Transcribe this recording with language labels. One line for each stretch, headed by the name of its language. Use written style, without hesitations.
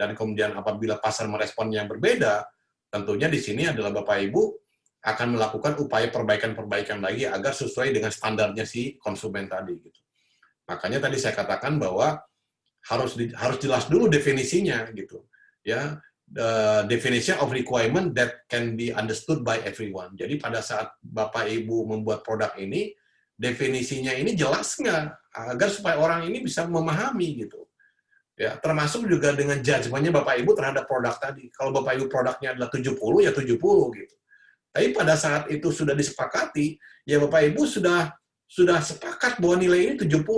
Indonesian: Dan kemudian apabila pasar meresponnya berbeda, tentunya di sini adalah Bapak Ibu akan melakukan upaya perbaikan-perbaikan lagi agar sesuai dengan standarnya si konsumen tadi gitu. Makanya tadi saya katakan bahwa harus jelas dulu definisinya gitu.
English: Ya, the definition of requirement that can be understood by everyone.
Indonesian: Jadi pada saat Bapak Ibu membuat produk ini, definisinya ini jelas nggak agar supaya orang ini bisa memahami gitu. Ya, termasuk juga dengan judgement-nya Bapak Ibu terhadap produk tadi. Kalau Bapak Ibu produknya adalah 70, ya 70 gitu. Tapi pada saat itu sudah disepakati, ya Bapak Ibu sudah sepakat bahwa nilai ini 70.